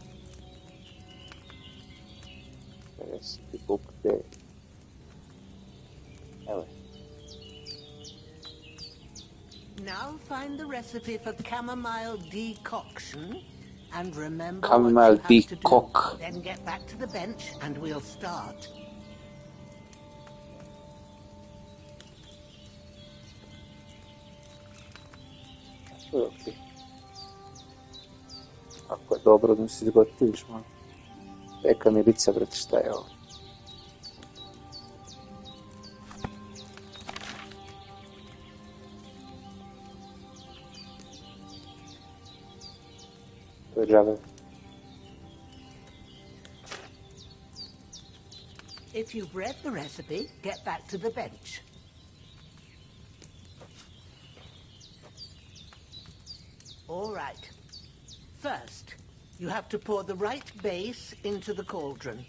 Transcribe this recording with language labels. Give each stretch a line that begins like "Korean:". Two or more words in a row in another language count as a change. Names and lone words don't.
English: The recipe book there. Evo. Now find the recipe for chamomile decoction and remember Chamomile what you have to decock. do. Then get back to the bench and we'll start. Okay.
Serbian: Ako je dobro da mi se zgotiviš malo. Reka mi lica, brate, šta je ovo? To je džabe.
English: If you've read the recipe, get back to the bench. All right. First, you have to pour the right base into the cauldron.